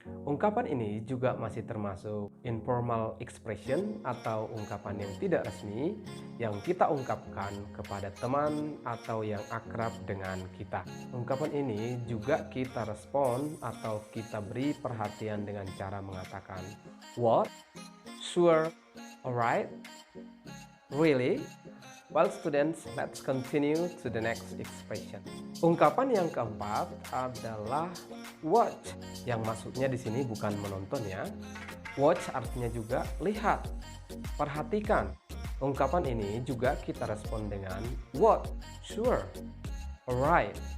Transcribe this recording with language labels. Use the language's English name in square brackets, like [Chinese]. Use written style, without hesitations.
[Indonesian] Ungkapan ini juga masih termasuk informal expression atau ungkapan yang tidak resmi yang kita ungkapkan kepada teman atau yang akrab dengan kita. Ungkapan ini juga kita respon atau kita beri perhatian dengan cara mengatakan what, sure, alright, really. [English] Well students, let's continue to the next expression. [Indonesian] Ungkapan yang keempat adalah watch, yang maksudnya di sini bukan menonton ya. Watch artinya juga lihat, perhatikan. Ungkapan ini juga kita respon dengan what, sure, alright.